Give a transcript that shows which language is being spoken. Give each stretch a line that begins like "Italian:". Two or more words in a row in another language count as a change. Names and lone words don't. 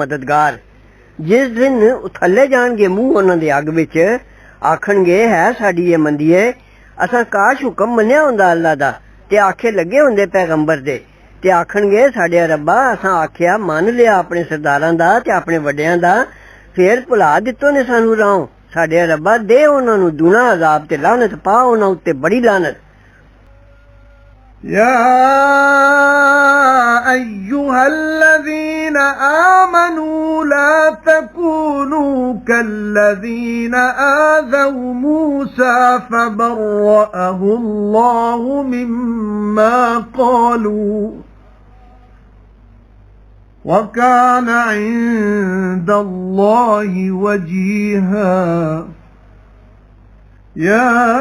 Punjabi: ਮਦਦਗਾਰ ਜਿਸ ਦਿਨ ਉਥੱਲੇ ਜਾਣਗੇ ਮੂੰਹ ਉਹਨਾਂ ਦੇ ਅੱਗ ਵਿੱਚ ਆਖਣਗੇ ਹੈ ਸਾਡੀ ਇਹ ਮੰਦੀਏ ਅਸਾਂ ਕਾਸ਼ ਹੁਕਮ ਮੰਨਿਆ ਹੁੰਦਾ ਅੱਲਾ ਦਾ ਤੇ ਆਖੇ ਲੱਗੇ ਹੁੰਦੇ ਪੈਗੰਬਰ ਦੇ ਤੇ ਆਖਣਗੇ ਸਾਡੇ ਰੱਬਾ ਅਸਾਂ ਆਖਿਆ ਮੰਨ ਲਿਆ ਆਪਣੇ ਸਰਦਾਰਾਂ ਦਾ ਤੇ ਆਪਣੇ ਵੱਡਿਆਂ ਦਾ ਫੇਰ ਭੁਲਾ ਦਿੱਤੋ ਨੇ ਸਾਨੂੰ ਰਾਹ ਸਾਡੇ ਰੱਬਾ ਦੇ ਉਹਨਾਂ ਨੂੰ ਦੁਨਾ ਅਜ਼ਾਬ ਤੇ ਲਾਨਤ ਪਾ ਉਹਨਾਂ ਉੱਤੇ ਬੜੀ ਲਾਨਤ
Arabic: يا أيها الذين آمنوا لا تكونوا كالذين آذوا موسى فبرأه الله مما قالوا وكان عند الله وجيها يا